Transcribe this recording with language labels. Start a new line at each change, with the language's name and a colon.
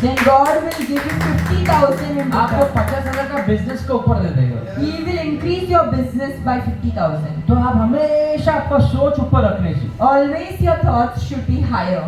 English: then God will give you 50,000 in
Hindi: आपको
English: return.
Hindi: 50,000 का business के ऊपर दे देगा।
English: He will increase your business by 50,000.
Hindi: तो आप हमेशा आपका सोच ऊपर रखने चाहिए।
English: Always your thoughts should be higher.